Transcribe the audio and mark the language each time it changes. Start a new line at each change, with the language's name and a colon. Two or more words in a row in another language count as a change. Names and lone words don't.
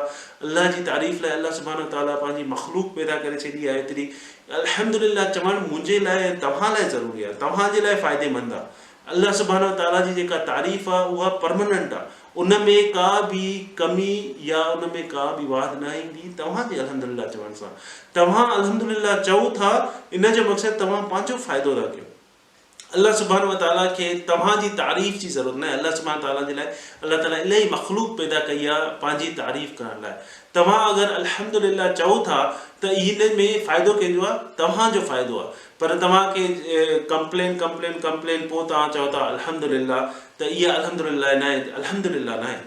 Sindhi: अलाह जी तारीफ़ लाइ
Arabic: الله سبحانه وتعالى
Sindhi: पंहिंजी मख़लूक़ पैदा करे छॾी आहे, एतिरी अल्हम्दुलिल्लाह चवणु मुंहिंजे लाइ ऐं तव्हां लाइ ज़रूरी आहे, तव्हांजे लाइ फ़ाइदेमंद आहे।
Arabic: الله سبحانه وتعالى
Sindhi: जी जेका तारीफ़ आहे उहा परमानेंट आहे, उन में का भी कमी या उन में का भी वाद न ईंदी तव्हांजे अल्हम्दुलिल्लाह चवण सां। तव्हां अल्हम्दुलिल्लाह चओ था, इन जो मक़सदु तव्हां पंहिंजो फ़ाइदो था कयो।
Arabic: الله سبحانه وتعالى
Sindhi: खे तव्हांजी तारीफ़ जी ज़रूरत न आहे।
Arabic: الله سبحانه وتعالى
Sindhi: जे लाइ अल्लाह ताला इलाही मख़लूक पैदा कई आहे पंहिंजी तारीफ़ करण लाइ। तव्हां अगरि अल्हम्दुलिल्लाह चओ था त इन में फ़ाइदो कंहिंजो आहे, तव्हांजो फ़ाइदो आहे। पर तव्हांखे कंप्लेन पोइ तव्हां चओ था अल्हम्दुलिल्लाह, त इहा अल्हम्दुलिल्लाह न आहे, अल्हम्दुलिल्लाह न आहे।